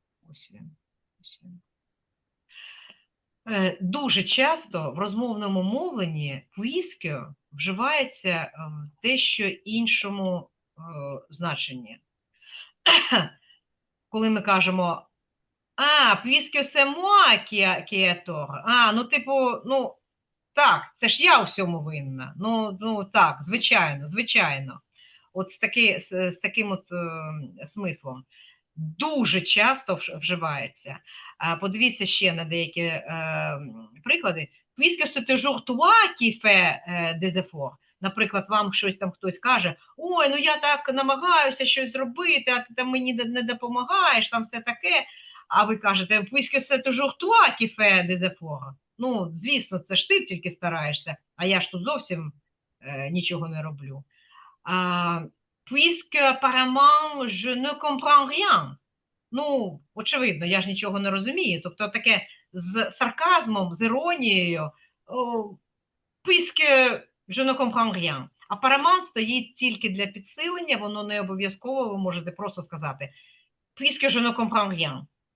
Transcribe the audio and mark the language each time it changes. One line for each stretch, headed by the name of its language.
Ukrainian: Ось він. Ось він. Дуже часто в розмовному мовленні puisque вживається в дещо іншому значенні. Коли ми кажемо
French: puisque c'est moi qui ai tort.
Ukrainian: Ну, типу, ну, так, це ж я у всьому винна. Ну так, звичайно. От з таким от смислом. Дуже часто вживається. Подивіться ще на деякі приклади.
French: Puisque c'est toujours toi qui fais des efforts.
Ukrainian: Наприклад, вам щось там хтось каже, ой, ну я так намагаюся щось зробити, а ти там мені не допомагаєш, там все таке. А ви кажете,
French: puisque c'est toujours toi qui fais des efforts.
Ukrainian: Ну, звісно, це ж ти тільки стараєшся, а я ж тут зовсім нічого не роблю.
French: Puisque apparemment je ne comprends rien.
Ukrainian: Ну, очевидно, я ж нічого не розумію. Тобто таке з сарказмом, з іронією.
French: Puisque je ne comprends rien.
Ukrainian: Apparemment стоїть тільки для підсилення, воно не обов'язково, ви можете просто сказати
French: puisque je ne comprends rien.